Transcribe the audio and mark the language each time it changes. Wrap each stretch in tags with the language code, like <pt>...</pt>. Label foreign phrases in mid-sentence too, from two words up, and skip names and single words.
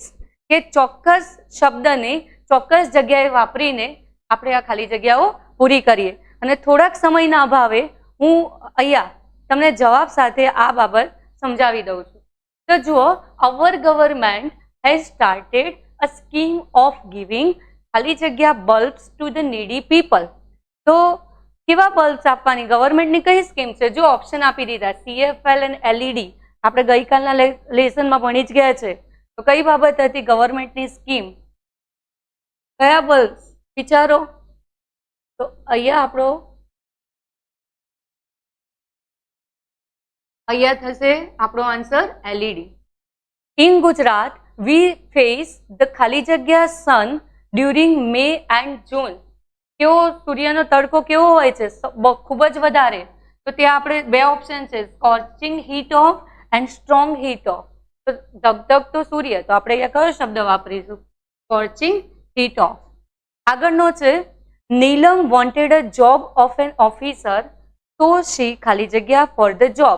<gu>કે ચોક્કસ શબ્દને ચોક્કસ જગ્યાએ વાપરીને આપણે આ ખાલી જગ્યાઓ પૂરી કરીએ. અને થોડાક સમયના અભાવે હું અહીંયા તમને જવાબ સાથે આ બાબત સમજાવી દઉં છું.</gu> <en>તો જુઓ, our government has started a scheme of giving</en> <gu>ખાલી જગ્યા</gu> <en>bulbs to the needy people.</en> <gu>તો કેવા બલ્બ્સ આપવાની? ગવર્મેન્ટની કઈ સ્કીમ છે? જો ઓપ્શન આપી દીધા, CFL અને LED. આપણે ગઈકાલના લેસનમાં ભણી જ ગયા છે. તો કઈ બાબત હતી ગવર્મેન્ટની સ્કીમ? કયા બલ્બ્સ વિચારો? તો અહીંયા આપણો થશે આપણો આન્સર LED.</gu> <en>in Gujarat we face the</en> <gu>ખાલી જગ્યા</gu> <en>sun during May and June.</en> <gu>કેવો સૂર્યનો તડકો કેવો હોય છે? ખૂબ જ વધારે. તો ત્યાં આપણે બે ઓપ્શન છે,</gu> <en>scorching heat of and strong heat of.</en> <gu>તો ધગધગતો સૂર્ય, તો આપણે અહીંયા કયો શબ્દ વાપરીશું?</gu> <en>scorching heat of.</en> <gu>આગળનો છે,</gu> <en>Neelam wanted a job of an officer તો she</en> <gu>ખાલી જગ્યા</gu> <en>for the job.</en>